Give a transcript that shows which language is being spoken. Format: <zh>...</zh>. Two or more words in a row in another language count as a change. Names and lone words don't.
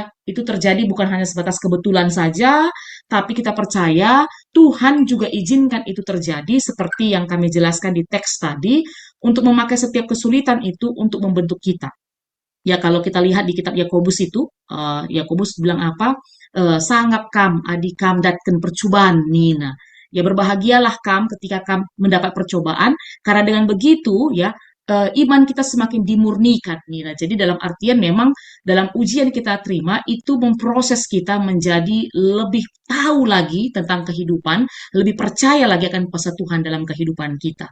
<id>Itu terjadi bukan hanya sebatas kebetulan saja, tapi kita percaya Tuhan juga izinkan itu terjadi seperti yang kami jelaskan di teks tadi untuk memakai setiap kesulitan itu untuk membentuk kita. Ya kalau kita lihat di kitab Yakobus itu, Yakobus bilang apa?</id> <btx>Sangat kam, adi kam datken percobaan, Nina.</btx> <id>Ya berbahagialah kam ketika kam mendapat percobaan, karena dengan begitu ya iman kita semakin dimurnikan, Nina. Jadi dalam artian memang dalam ujian kita terima itu memproses kita menjadi lebih tahu lagi tentang kehidupan, lebih percaya lagi akan kuasa Tuhan dalam kehidupan kita.</id>